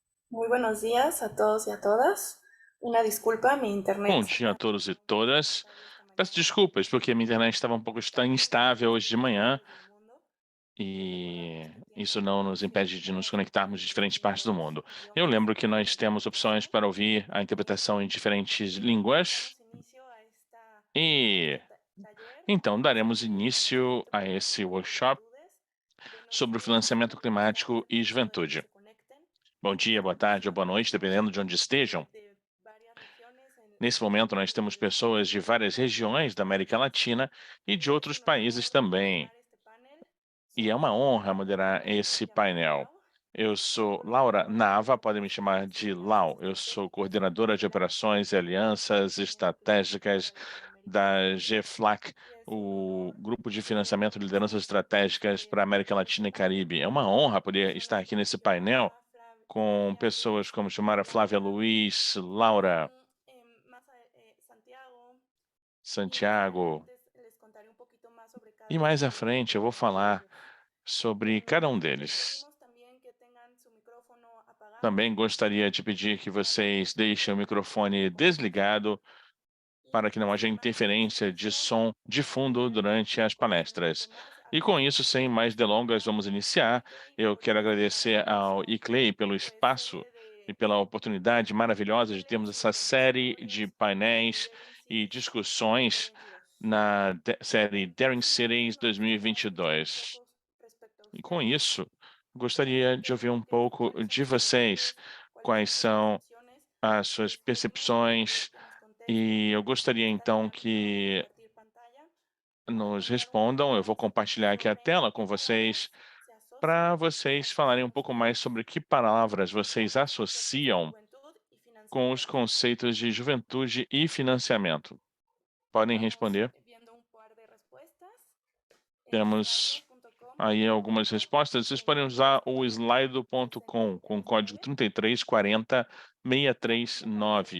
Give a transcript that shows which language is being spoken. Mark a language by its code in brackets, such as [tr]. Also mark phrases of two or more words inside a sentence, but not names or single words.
[es] Muy buenos días a todos y a todas. Una disculpa, mi [pt] Bom [es] internet se [pt] dia a [es] acaba [pt] todos e [es] de [pt] todas. [es] conectar esta [pt] Peço [es] mañana [pt] desculpas porque a minha internet estava um pouco instável hoje de [es] en [pt] manhã [es] todo el mundo. [pt] e [es] Recordamos que tienen [pt] isso [es] la [pt] não nos [es] opción [pt] impede de [es] de [pt] nos conectarmos de diferentes [es] elegir [pt] partes do [es] los [pt] mundo. Eu [es] idiomas [pt] lembro que [es] que [pt] nós [es] deseen [pt] temos opções [es] escuchar. [pt] para ouvir a interpretação em diferentes línguas [es] Damos inicio a [pt] e [es] este taller [pt] então daremos [es] sobre [pt] início [es] financiamiento [pt] a esse [es] climático y [pt] workshop [es] juventudes. Buenos [pt] sobre o [es] días [pt] financiamento [es] y buenas [pt] climático [es] tardes [pt] e [es] a la hora que [pt] juventude. [es] se conecten. [pt] Bom dia, boa [es] Tenemos [pt] tarde ou boa noite, dependendo de onde estejam. [es] de varias regiones [pt] Nesse momento, nós temos pessoas de várias regiões da América Latina e [es] y [pt] de [es] es [pt] outros [es] un [pt] países [es] honor [pt] também. [es] moderar este panel. [pt] E é [es] Soy [pt] uma honra [es] Laura [pt] moderar [es] Nava, me [pt] esse [es] pueden llamar [pt] painel. [es] Lau. [pt] Eu sou Laura [es] Coordinadora [pt] Nava, [es] de [pt] podem me chamar de [es] operaciones [pt] Lau. Eu [es] GFLAG [pt] sou coordenadora de operações e [es] del [pt] alianças [es] Financiamiento Climático [pt] estratégicas [es] para Latinoamérica y el [pt] da [es] Caribe. [pt] GFLAC, [es] Y es un [pt] o [es] honor [pt] Grupo de Financiamento de Lideranças [es] presentar [pt] Estratégicas para a América [es] este [pt] Latina e [es] panel [pt] Caribe. É uma honra [es] con [pt] poder estar [es] personas [pt] aqui [es] como [pt] nesse painel com [es] Flavia [pt] pessoas [es] Luis, [pt] como Chumara Flávia [es] Laura [pt] Luiz, [es] y [pt] Laura [es] Santiago. Y más [pt] Santiago. [es] adelante les contaré un poquito más sobre [pt] E [es] cada [pt] mais [es] uno [pt] à frente eu vou [es] de [pt] falar [es] ellos. [pt] sobre cada um [es] Les [pt] deles. [es] pedimos también que tengan su micrófono apagado [pt] Também gostaria de pedir que [es] para que [pt] vocês [es] podamos [pt] deixem o [es] continuar [pt] microfone [es] con la charla. [pt] desligado [es] Y [pt] para que não haja [es] sin más [pt] interferência de [es] preámbulo, [pt] som de fundo durante as palestras. E com isso, sem mais delongas, vamos iniciar. [es] ICLEI [pt] Eu [es] por [pt] quero [es] esta [pt] agradecer ao [es] invitación. [pt] ICLEI pelo [es] Pues [pt] espaço [es] sede [pt] e pela oportunidade maravilhosa de termos essa série de painéis [es] Daring [pt] e [es] Cities [pt] discussões [es] 2022. [pt] na série Daring [es] Entonces, a [pt] Cities [es] continuación vamos a escuchar un [pt] 2022. [es] poco respecto a [pt] E com [es] ustedes. [pt] isso, gostaria de ouvir um pouco [es] Cuáles son [pt] de [es] sus [pt] vocês, [es] inquietudes, cuáles [pt] quais [es] son sus [pt] são [es] percepciones [pt] as [es] de [pt] suas [es] este tema para ver [pt] percepções, [es] qué nos contesta. [pt] e eu gostaria então [es] Estaré activando [pt] que [es] compartir pantalla para [pt] nos [es] contar un poco [pt] respondam. Eu vou [es] más [pt] compartilhar aqui a [es] sobre [pt] tela [es] qué [pt] com [es] palabras [pt] vocês [es] se asocian [pt] para [es] a [pt] vocês [es] estos [pt] falarem um pouco mais [es] conceptos. [pt] sobre que palavras vocês [es] Conceptos de [pt] associam [es] juventud y [pt] com os [es] financiamiento. [pt] conceitos de juventude e financiamento. Podem [es] Vamos [pt] responder. [es] viendo un par de respuestas. En [pt] Temos [es] slido.com [pt] aí algumas respostas. Vocês podem usar o [es] presenta [pt] slido.com com o [es] el [pt] código [es] panel. [pt] 3340 [es] Mis compañeros les